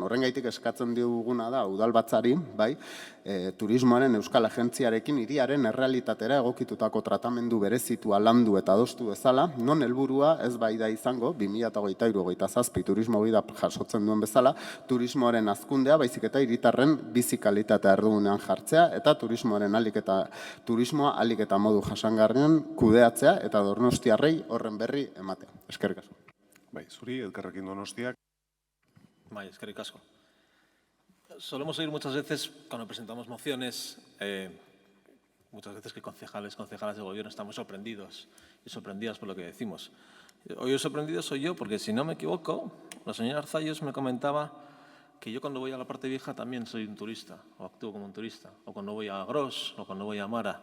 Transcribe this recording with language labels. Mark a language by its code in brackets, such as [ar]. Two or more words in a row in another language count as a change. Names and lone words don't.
[eu] Horrengaitik eskatzen duguna da udalbatzari, bai, turismoaren Euskal Agentziarekin hiriaren errealitatera egokitutako tratamendu berezitua landu eta adostu bezala, non helburua ez bai da izango, 2023-2027 turismo bida jasotzen duen bezala, turismoaren azkundea, baizik eta hiritarren bizi kalitatea erdigunean jartzea, eta turismoa alik eta modu jasangarrian kudeatzea, eta donostiarrei horren berri ematea. Eskerrik asko. Bai, zuri, Elkarrekin Donostiak. Bai, eskerrik asko. [es] Solemos oír muchas veces, cuando presentamos mociones, muchas veces que concejalas de gobierno están muy sorprendidos y sorprendidas por lo que decimos. Hoy el sorprendido soy yo, porque si no me equivoco, la señora Arzayos me comentaba que yo cuando voy a la parte vieja también soy un turista, o actúo como un turista, o cuando voy a Gros, o cuando voy a Mara.